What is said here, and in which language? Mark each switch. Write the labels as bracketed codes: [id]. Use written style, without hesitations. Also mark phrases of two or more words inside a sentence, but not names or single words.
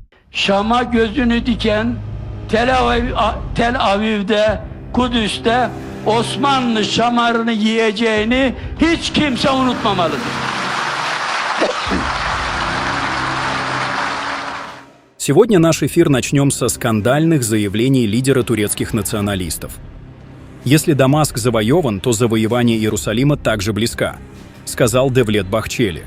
[tr] Şam'a gözünü diken Tel Aviv'de, Kudüs'te Osmanlı şamarını yiyeceğini hiç kimse unutmamalıdır. [ru] Сегодня наш эфир начнем со скандальных заявлений лидера турецких националистов. «Если Дамаск завоеван, то завоевание Иерусалима также близко», сказал Девлет Бахчели.